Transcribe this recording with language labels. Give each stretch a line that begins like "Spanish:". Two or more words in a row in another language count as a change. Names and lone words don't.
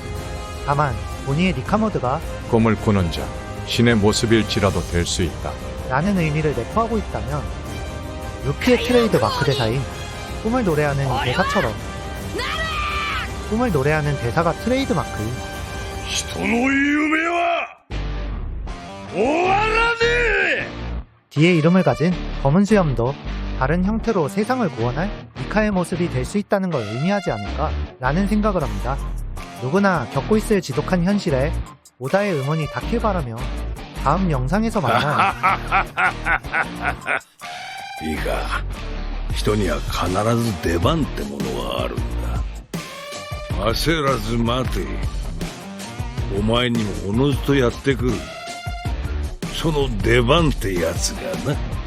Korean: 다만 보니의 니카모드가 꿈을 꾸는 자, 신의 모습일지라도 될 수 있다. 라는 의미를 내포하고 있다면 루피의 트레이드 마크 대사인 꿈을 노래하는 이 대사처럼 꿈을 노래하는 대사가 트레이드 마크인
Japanese: 人の夢は終わらねえ
Korean: 뒤에 이름을 가진 검은 수염도 다른 형태로 세상을 구원할 니카의 모습이 될 수 있다는 걸 의미하지 않을까 라는 생각을 합니다. 누구나 겪고 있을 지독한 현실에 오다의 응원이 닿길 바라며 다음 영상에서 만나요.
Japanese: いいか、人には必ず出番ってものがあるんだ。焦らず待て。お前にもおのずとやってくる。その出番ってやつがな。